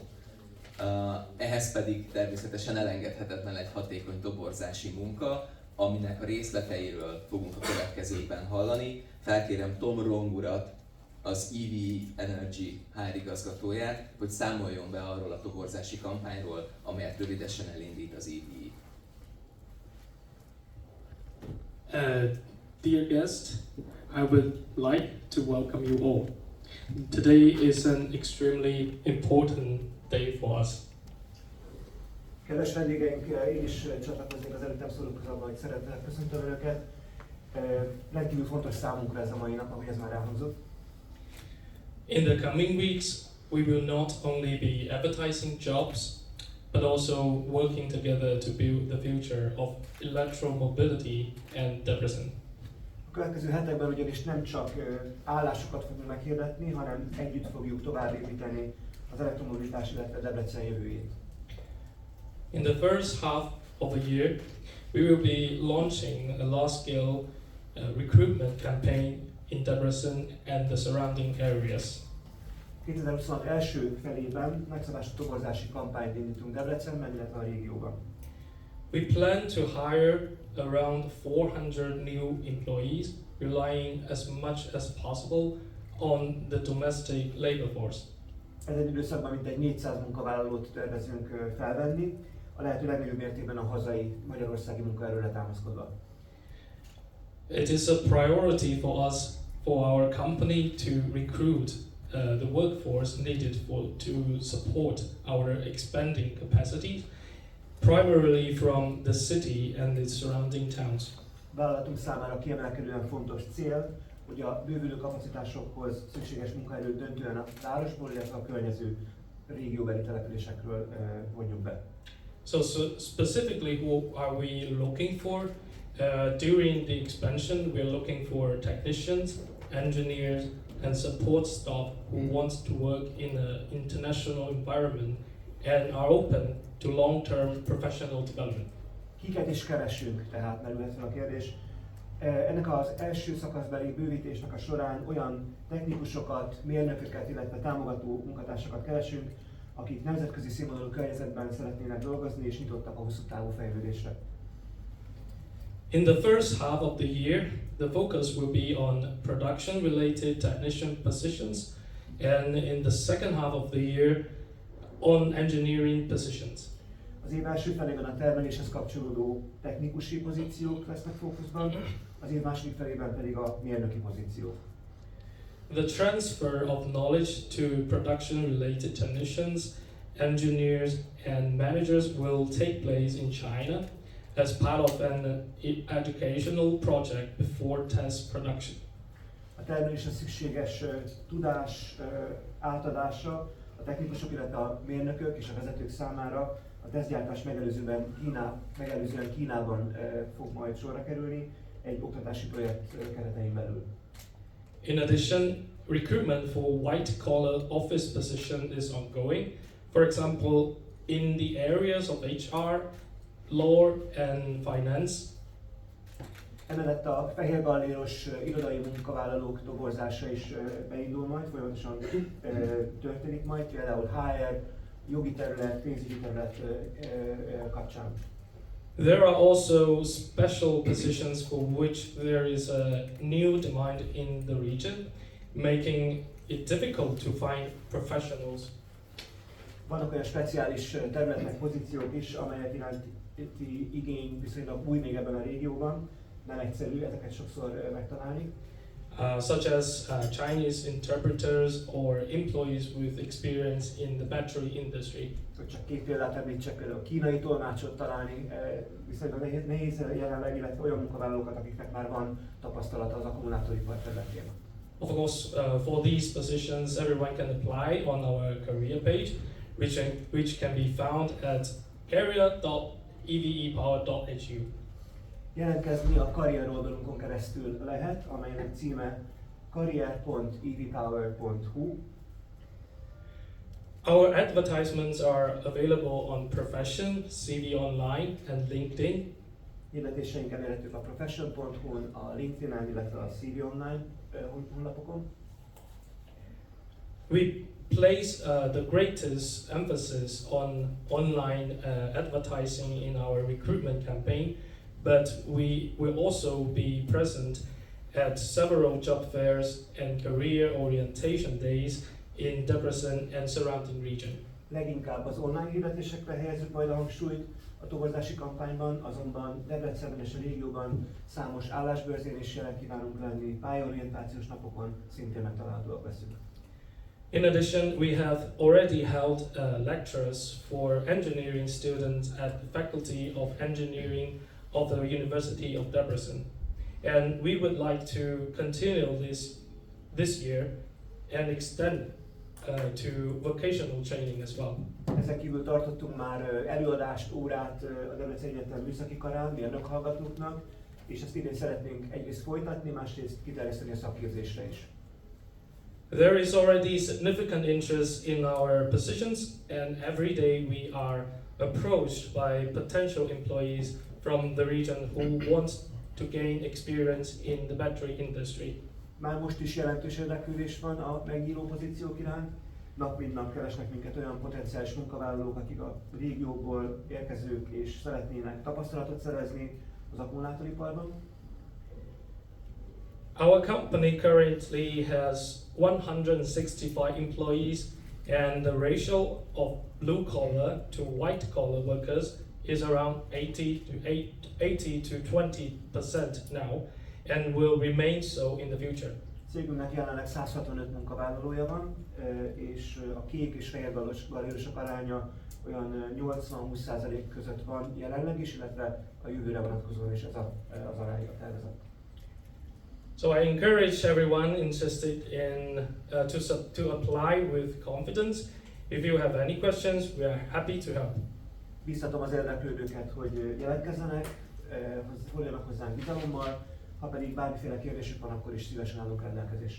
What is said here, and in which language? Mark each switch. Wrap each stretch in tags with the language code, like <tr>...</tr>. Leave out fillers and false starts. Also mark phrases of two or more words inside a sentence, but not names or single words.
<hu>Ehhez pedig természetesen elengedhetetlen egy hatékony toborzási munka, aminek a részleteiről fogunk a következőkben hallani. Felkérem Tom Rong urat, az EV Energy HR igazgatóját, hogy számoljon be arról a toborzási kampányról, amelyet rövidesen elindít az EV.</hu> <en>Dear guests, I would like to welcome you all. Today is an extremely important day for us.</en> <hu>Kedves vendégeink, én is csatlakoznék az előttem szólókhoz abban, hogy szeretettel köszöntöm Önöket. Rendkívül fontos számunkra ez a mai nap, ahogy ez már elhangzott.</hu> <en>In the coming weeks, we will not only be advertising jobs, but also working together to build the future of electromobility and Debrecen.</en> <hu>A következő hetekben ugyanis nem csak állásokat fogunk meghirdetni, hanem együtt fogjuk továbbépíteni az elektromobilitás, illetve Debrecen jövőjét.</hu> <en>In the first half of the year, we will be launching a large-scale recruitment campaign in Debrecen and the surrounding areas.</en> <hu>2026 első felében megszabású toborzási kampányt indítunk Debrecenben, illetve a régióban.</hu> <en>We plan to hire around 400 new employees, relying as much as possible on the domestic labor force.</en> <hu>Ezen időszakban mintegy 400 munkavállalót tervezünk felvenni, a lehető legnagyobb mértékben a hazai magyarországi munkaerőre támaszkodva.</hu> <en>It is a priority for us, for our company, to recruit the workforce needed to support our expanding capacities, primarily from the city and its surrounding towns.</en> <hu>Vállalatunk számára kiemelkedően fontos cél, hogy a bővülő kapacitásokhoz szükséges munkaerőt döntően a városból, illetve a környező régióbeli településekről vonjuk be.</hu> <en>So specifically, who are we looking for? During the expansion, we are looking for technicians, engineers, and support staff who wants to work in an international environment and are open to long-term professional development.</en> <hu>Kiket is keresünk, tehát merülhet fel a kérdés. Ennek az első szakaszbeli bővítésnek a során olyan technikusokat, mérnököket, illetve támogató munkatársakat keresünk, akik nemzetközi színvonalú környezetben szeretnének dolgozni és nyitottak a hosszú távú fejlődésre.</hu> <en>In the first half of the year, the focus will be on production-related technician positions, and in the second half of the year, on engineering positions.</en> <hu>Az év első felében a termeléshez kapcsolódó technikusi pozíciók lesznek fókuszban, az év második felében pedig a mérnöki pozíciók.</hu> <en>The transfer of knowledge to production-related technicians, engineers, and managers will take place in China as part of an educational project before test production.</en> <hu>A termeléshez szükséges tudás átadása a technikusok, illetve a mérnökök és a vezetők számára a tesztgyártás megelőzően Kínában fog majd sorra kerülni egy oktatási projekt keretein belül.</hu> <en>In addition, recruitment for white-collar office position is ongoing. For example, in the areas of HR, law, and finance.</en> <hu>Emellett a fehérgalléros irodai munkavállalók toborzása is beindul majd, folyamatosan történik majd, például HR, jogi terület, pénzügyi terület kapcsán.</hu> <en>There are also special positions for which there is a new demand in the region, making it difficult to find professionals.</en> <hu>Vannak olyan speciális területek, pozíciók is, amelyek iránti igény viszonylag új még ebben a régióban. Nem egyszerű ezeket sokszor megtalálni.</hu> <en>Such as Chinese interpreters or employees with experience in the battery industry.</en> <hu>Csak két példát említsek, például kínai tolmácsot találni, viszonylag nehéz jelenleg, illetve olyan munkavállalókat, akiknek már van tapasztalata az akkumulátoripar területén.</hu> <en>Of course, for these positions, everyone can apply on our career page, which can be found at career.evepower.hu.</en> <hu>Jelentkezni a karrier oldalunkon keresztül lehet, amelynek címe career.evepower.hu.</hu> <en>Our advertisements are available on Profession, CV Online, and LinkedIn.</en> <hu>Hirdetéseink elérhetők a profession.hu-n, a LinkedIn-en, illetve a CV Online honlapokon.</hu> <en>We place the greatest emphasis on online advertising in our recruitment campaign, but we will also be present at several job fairs and career orientation days in Debrecen and surrounding region.</en> <hu>Leginkább az online hirdetésekre helyezzük majd a hangsúlyt a toborzási kampányban, azonban Debrecenben és a régióban számos állásbörzén is jelen kívánunk lenni, pályaorientációs napokon szintén megtalálhatóak leszünk.</hu> <en>In addition, we have already held lectures for engineering students at the Faculty of Engineering of the University of Debrecen. And we would like to continue this year and extend to vocational training as well.</en> <hu>Ezen kívül tartottunk már előadást, órát a Debreceni Egyetem műszaki karán, mérnök hallgatóknak, és ezt idén szeretnénk egyrészt folytatni, másrészt kiterjeszteni a szakképzésre is.</hu> <en>There is already significant interest in our positions, and every day we are approached by potential employees from the region who wants to gain experience in the battery industry.</en> <hu>Már most is jelentős érdeklődés van a megnyíló pozíciók iránt. Nap mint nap keresnek minket olyan potenciális munkavállalók, akik a régióból érkezők és szeretnének tapasztalatot szerezni az akkumulátoriparban.</hu> <en>Our company currently has 165 employees, and the ratio of blue collar to white collar workers is around 80 to 20% now, and will remain so in the future.</en> <hu>Cégünknek jelenleg 165 munkavállalója van, és a kék és fehér galérosok aránya olyan 80-20% között van jelenleg is, illetve a jövőre vonatkozóan is ez az arány a tervezet.</hu> <en>So I encourage everyone interested in to apply with confidence. If you have any questions, we are happy to help.</en> <hu>Biztatom az érdeklődőket, hogy jelentkezzenek, forduljanak hozzánk bizalommal, ha pedig bármiféle kérdésük van, akkor is szívesen állunk rendelkezésre.</hu>